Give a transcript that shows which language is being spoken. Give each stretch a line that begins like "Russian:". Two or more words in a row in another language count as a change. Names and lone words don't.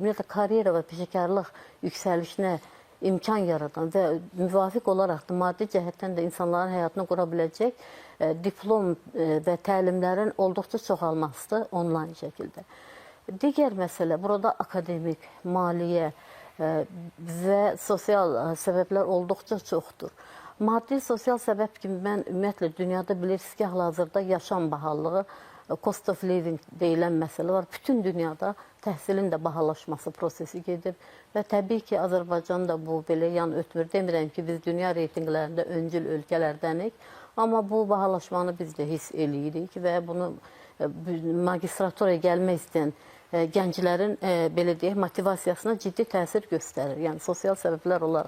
Azerbaijani: Ümumiyyətlə, karyera və peşəkarlıq yüksəlişinə imkan yaradan və müvafiq olaraq da maddi cəhətdən də insanların həyatını qura biləcək diplom və təlimlərin olduqca çoxalmasıdır onlayn şəkildə. Digər məsələ, burada akademik, maliyyə və sosial səbəblər olduqca çoxdur. Maddi, sosial səbəb kimi mən ümumiyyətlə dünyada bilirsiniz ki, hal-hazırda yaşam bahallığı,
English: cost of living
Azerbaijani: deyilən məsələ var. Bütün dünyada təhsilin də bahalaşması prosesi gedir və təbii ki, Azərbaycan da bu belə yan ötmür. Demirəm ki, biz dünya reytinqlərində öncül ölkələrdənik, amma bu bahalaşmanı biz də hiss eləyirik və bunu magistraturaya gəlmək istəyən gənclərin belə deyək, motivasiyasına ciddi təsir göstərir, yəni sosial səbəblər olaraq.